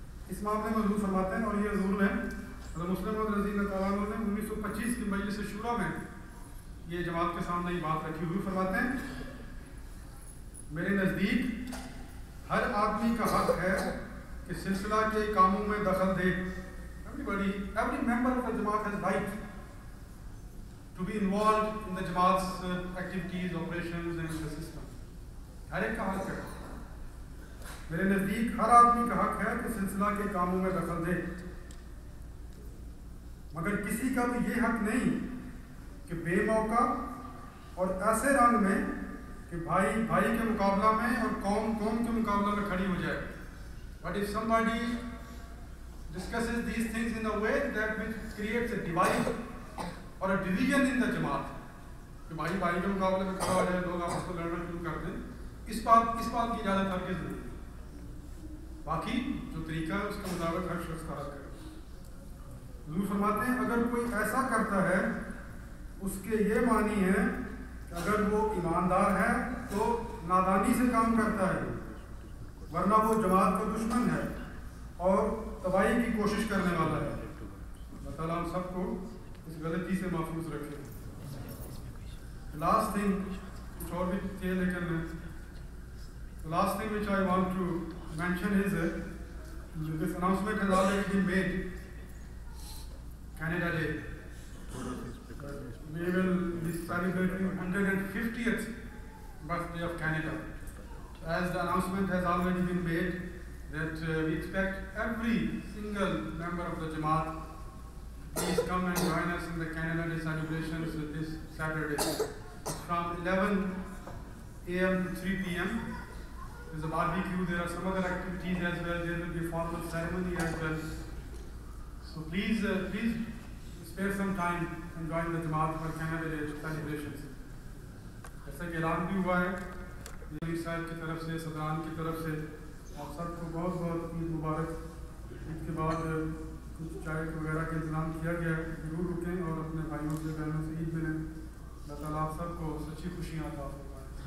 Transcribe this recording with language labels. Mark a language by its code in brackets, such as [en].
[ur] اس معاملے میں حضور فرماتے ہیں، اور یہ حضور نے حضرت مسلم اور رضی اللہ تعالیٰ عنہ نے 1925 کی مجلس شورا میں یہ جماعت کے سامنے یہ بات رکھی. حضور فرماتے ہیں میرے نزدیک ہر آدمی کا حق ہے کہ سلسلہ کے کاموں میں دخل دے. [en] Every member of the Jamaat has right to be involved in the Jamaat's activities, operations and the system. [ur] ہر ایک کا حق ہے. میرے نزدیک ہر آدمی کا حق ہے کہ سلسلہ کے کاموں میں دخل دے، مگر کسی کا بھی یہ حق نہیں کہ بے موقع اور ایسے رنگ میں کہ بھائی بھائی کے مقابلہ میں اور قوم قوم کے مقابلہ میں کھڑی ہو جائے. [en] But if somebody discusses these things in a way that which creates a divide or a division in the Jamaat, [ur] کہ بھائی بھائی کے مقابلے میں کھڑا ہو جائے، لوگ آپس میں لڑنا شروع کر دیں، اس بات کی اجازت ہرگز نہیں. باقی جو طریقہ ہے اس کے مطابق ہر شخص کا حق ہے. حضور فرماتے ہیں اگر کوئی ایسا کرتا ہے اس کے یہ معنی ہے کہ اگر وہ ایماندار ہے تو نادانی سے کام کرتا ہے، ورنہ وہ جماعت کا دشمن ہے اور تباہی کی کوشش کرنے والا ہے. اللہ تعالیٰ ہم سب کو اس غلطی سے محفوظ رکھے. لاسٹ تھنگ کچھ اور بھی تھے لیکن [en] last thing which I want to mention is this announcement has already been made. Canada Day. We will be celebrating 150th birthday of Canada. As the announcement has already been made that we expect every single member of the Jamaat please come and join us in the Canada Day celebrations this Saturday from 11 a.m. to 3 p.m. There's a barbecue, there are some other activities as well, there will be a formal ceremony as well. So please spare some time and join the Jamaat for Canada Day celebrations. [ur] جیسا کہ اعلان بھی ہوا ہے علی صاحب کی طرف سے، صدران کی طرف سے، آپ سب کو بہت بہت عید مبارک. عید کے بعد کچھ چائے وغیرہ کا انتظام کیا گیا ہے، ضرور رکیں اور اپنے بھائیوں سے بہنوں سے عید ملیں. اللہ تعالیٰ آپ سب کو سچی خوشیاں عطا فرمائے.